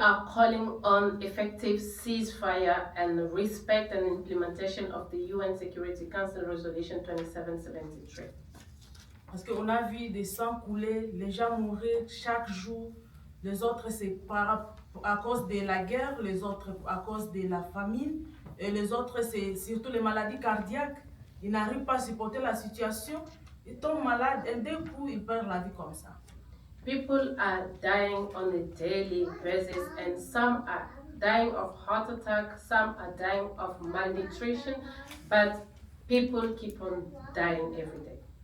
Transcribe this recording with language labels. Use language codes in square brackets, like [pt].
[en] are calling on effective ceasefire and respect and implementation of the UN Security Council Resolution 2773. [fr] Parce qu'on a vu des sangs couler, les gens mourir chaque jour. Les autres, c'est à cause de la guerre, les autres à cause de la famine, et les autres, c'est surtout les maladies cardiaques. Ils n'arrivent pas à supporter la situation, ils tombent malades et d'un coup, ils perdent la vie comme ça. [en] People are dying on a daily basis, and some are dying of heart attack, some are dying of malnutrition, but people keep on dying every day.